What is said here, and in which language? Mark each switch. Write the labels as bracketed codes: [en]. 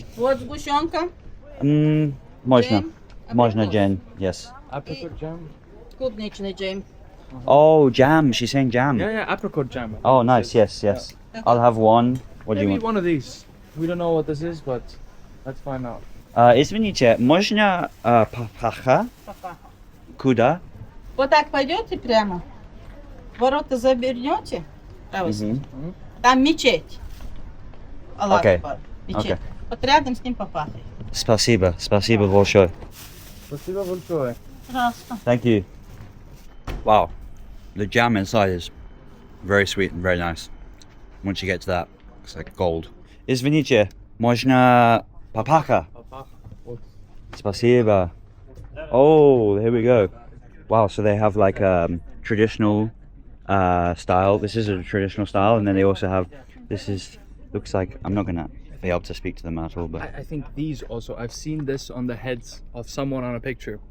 [ru] Вот сгущенка. Можно. [en] Jam. [ru] Можно [en] Apricot. jam, yes. Apricot jam. [ru] Клубничный джем. [en] Oh, jam, she's saying jam. Yeah, apricot jam. Oh, nice, yes. I'll have one. What do you Maybe want? one of these. We don't know what this is, but let's find out. [ru] Извините, можно Papakha? Куда? Вот так пойдете прямо. Ворота завернете. Мгм. Там мечеть. Аллах Окей. Акбар. Мечеть. Окей. Вот рядом с ним Papakha. Спасибо большое. Спасибо большое. Пожалуйста. [en] Thank you. Wow, the jam inside is very sweet and very nice. Once you get to that, it's like gold. [ru] Извините, можно Papakha? Спасибо. [en] Oh, here we go. Wow, so they have like traditional style. This is a traditional style, and then they also have, looks like, I'm not gonna be able to speak to them at all, but I think these also. I've seen this on the heads of someone on a picture.